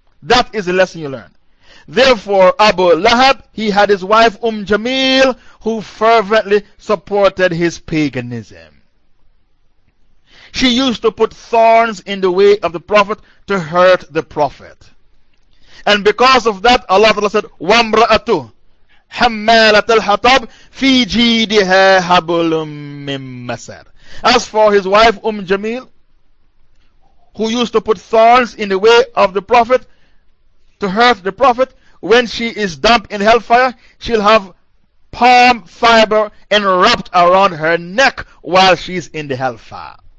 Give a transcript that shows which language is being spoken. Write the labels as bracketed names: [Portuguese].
[English] That is the lesson you learn. Therefore, Abu Lahab, he had his wife Jamil, who fervently supported his paganism. She used to put thorns in the way of the Prophet to hurt the Prophet. And because of that, Allah said, [Arabic] وَامْرَأَتُ حَمَّالَةَ الْحَطَبْ فِي جِيدِهَا حَبُلٌ مِّن مَّسَرٍ. [English] As for his wife Jamil, who used to put thorns in the way of the Prophet to hurt the Prophet, when she is dumped in hellfire, she'll have palm fiber enwrapped around her neck while she's in the hellfire.